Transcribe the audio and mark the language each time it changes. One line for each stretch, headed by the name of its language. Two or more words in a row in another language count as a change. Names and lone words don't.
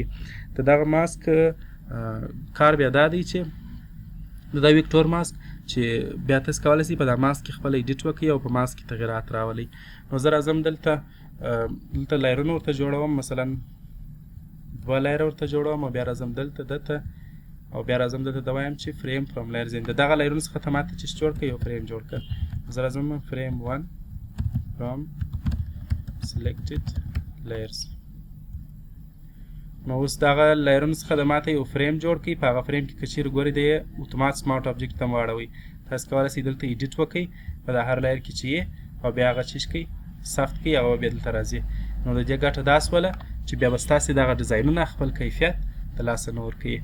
Pashto: د دغه ماسک کار بیا دا دی چې دا
English: vector mask
Pashto: چې بیا تاسو کولی شئ په دا ماسک کې خپل ایډیټ وکړئ او په ماسک کې تغیرات راولئ. نو زه راځم دلته لایرونه ورته جوړوم. مثلا 2 لایره ورته جوړوم او بیا راځم دلته دته او بیا راځم دلته ته وایم چې
English: frame from layers
Pashto: د دغه لایرونو څخه ته ماته چیز جوړ کړئ یو فریم جوړ کړه. زه راځم
English: frame 1 from selected layers.
Pashto: نو اوس دغه لایرونو څخه د ماته یو فریم جوړ کړئ. په هغه فریم کې که چیرې ګورئ د اتومات
English: smart object
Pashto: ته واړوئ. تاسو کولی شئ دلته ایډیټ وکړئ په دا هر لایر کې چې یې او بیا هغه چیز کړئ سافت کړئ هغه بیا دلته راځي. نو د دې ګټه دا سوله چې بیا به ستاسې دغه ډیزاینونه خپل کیفیت د لاسه نه ورکوي.